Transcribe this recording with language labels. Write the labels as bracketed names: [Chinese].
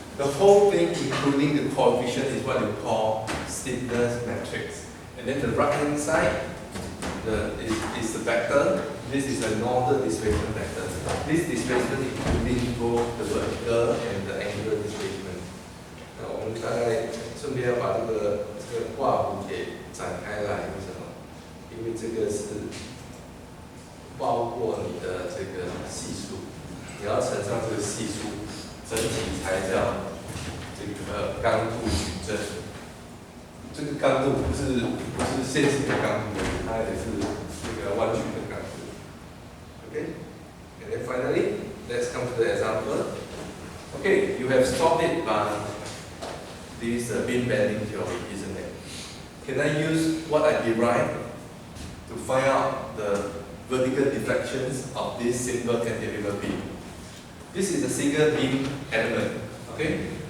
[English] The whole thing, including the coefficient, is what you call stiffness matrix. And then the right hand side is the vector. This is a northern displacement vector. This displacement including both the vertical and the angular displacement. [Chinese] 那我们大概顺便要把这个画弧给展开来，为什么？因为这个是包括你的这个系数，你要乘上这个系数，整体才叫这个刚度矩阵。这个刚度不是线性的刚度，它也是这个弯曲的刚度。 [English] Okay, and then finally, let's come to the example. Okay, you have solved it by this beam bending theory, isn't it? Can I use what I derived to find out the vertical deflections of this simple cantilever beam? This is a single beam element. Okay,